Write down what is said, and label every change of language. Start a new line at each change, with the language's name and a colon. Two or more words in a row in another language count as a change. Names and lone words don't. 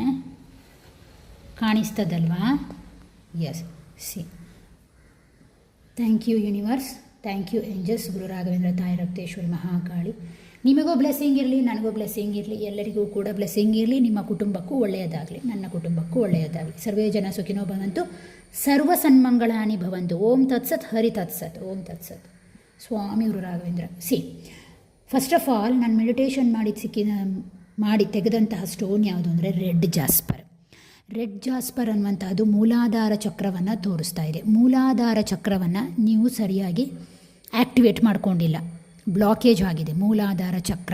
Kannada: ಕಾಣಿಸ್ತದಲ್ವಾ? ಎಸ್.
English: thank you universe, thank you angels, ಗುರು ರಾಘವೇಂದ್ರ, ತಾಯಿ ರಕ್ತೇಶ್ವರಿ, ಮಹಾಕಾಳಿ.
Kannada: ನಿಮಗೂ ಬ್ಲೆಸ್ಸಿಂಗ್ ಇರಲಿ, ನನಗೂ ಬ್ಲೆಸ್ಸಿಂಗ್ ಇರಲಿ, ಎಲ್ಲರಿಗೂ ಕೂಡ ಬ್ಲೆಸ್ಸಿಂಗ್ ಇರಲಿ. ನಿಮ್ಮ ಕುಟುಂಬಕ್ಕೂ ಒಳ್ಳೆಯದಾಗಲಿ, ನನ್ನ ಕುಟುಂಬಕ್ಕೂ ಒಳ್ಳೆಯದಾಗಲಿ.
Sanskrit: ಸರ್ವೇ ಜನ ಸುಖಿನೋ ಭವಂತು, ಸರ್ವ ಸನ್ಮಂಗಳಾನಿ ಭವಂತು. ಓಂ ತತ್ಸತ್, ಹರಿ ತತ್ಸತ್, ಓಂ ತತ್ಸತ್.
Kannada: ಸ್ವಾಮಿ ಗುರು ರಾಘವೇಂದ್ರ.
English: first of all
Kannada: ನಾನು ಮೆಡಿಟೇಷನ್ ಮಾಡಿ ತೆಗೆದಂತಹ ಸ್ಟೋನ್ ಯಾವುದು ಅಂದರೆ
English: red jasper
Kannada: ಅನ್ನುವಂತಹದ್ದು ಮೂಲಾಧಾರ ಚಕ್ರವನ್ನು ತೋರಿಸ್ತಾ ಇದೆ. ಮೂಲಾಧಾರ ಚಕ್ರವನ್ನು ನೀವು ಸರಿಯಾಗಿ ಆ್ಯಕ್ಟಿವೇಟ್ ಮಾಡ್ಕೊಂಡಿಲ್ಲ, ಬ್ಲಾಕೇಜ್ ಆಗಿದೆ ಮೂಲಾಧಾರ ಚಕ್ರ.